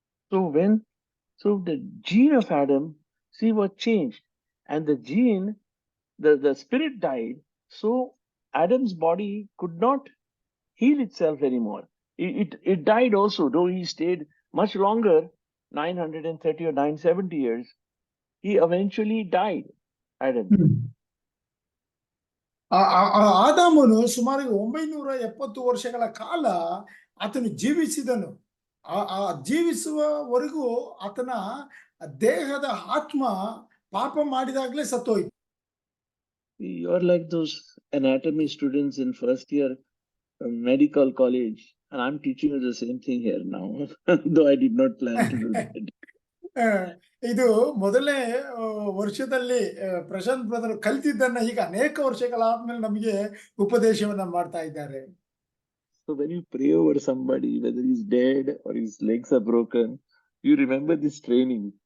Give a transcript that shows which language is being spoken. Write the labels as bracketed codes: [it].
[en] So the gene of Adam, see, was changed, and the gene, the spirit died. So Adam's body could not heal itself anymore. It died also, though he stayed much longer, 930 or 970 years. He eventually died, Adam. [kn] ಆದಾಮನು ಸುಮಾರು 970 ವರ್ಷಗಳ ಕಾಲ ಆತನು ಜೀವಿಸಿದನು. ಆ ಜೀವಿಸುವವರೆಗೂ ಆತನ ದೇಹದ ಆತ್ಮ ಪಾಪ ಮಾಡಿದಾಗ್ಲೇ ಸತ್ತೋಯ್ತು. [en] You are like those anatomy students in first year medical college, and I'm teaching you the same thing here now, though I did not plan to do that. [kn] ಇದು ಮೊದಲನೇ ವರ್ಷದಲ್ಲಿ ಪ್ರಶಾಂತ್ ಬ್ರದರ್ ಕಲ್ತಿದ್ದನ್ನ ಈಗ ಅನೇಕ ವರ್ಷಗಳಾದ್ಮೇಲೆ ನಮಗೆ ಉಪದೇಶವನ್ನ ಮಾಡ್ತಾ ಇದ್ದಾರೆ. [en] So when you pray over somebody, whether he's dead or his legs are broken, you remember this training.